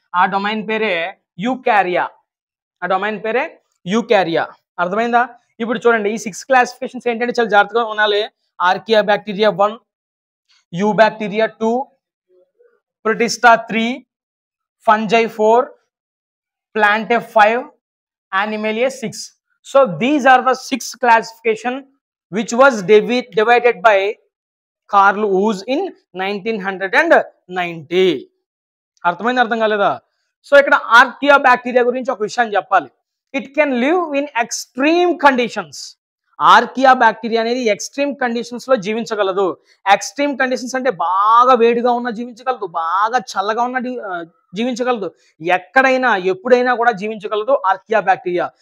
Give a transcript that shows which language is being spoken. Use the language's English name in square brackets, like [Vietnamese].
[Telugu] ఆ డొమైన్ పేరే యూకారియా. ఆ డొమైన్ పేరే యూకారియా. అర్థమైందా? ఇప్పుడు చూడండి, ఈ 6 క్లాసిఫికేషన్స్ ఏంటంటే చాలా జాగ్రత్తగా ఉండాలి. Archaea bacteria 1, you bacteria 2, Protista 3, fungi 4, ప్లాంటే 5, animalia 6. [English] So these are the 6 classification which was divided by Carl Woese in 1990. [Telugu] అర్థమైంది? అర్థం కాలేదా? సో ఇక్కడ ఆర్కియా బ్యాక్టీరియా గురించి ఒక విషయం చెప్పాలి. [English] It can live in extreme conditions. [Telugu] Archaea bacteria అనేది ఎక్స్ట్రీమ్ కండిషన్స్ లో జీవించగలదు. ఎక్స్ట్రీమ్ కండిషన్స్ అంటే బాగా వేడిగా ఉన్న జీవించగలదు, బాగా చల్లగా ఉన్న జీవించగలదు, ఎక్కడైనా ఎప్పుడైనా కూడా జీవించగలదు ఆర్కియా బ్యాక్టీరియా.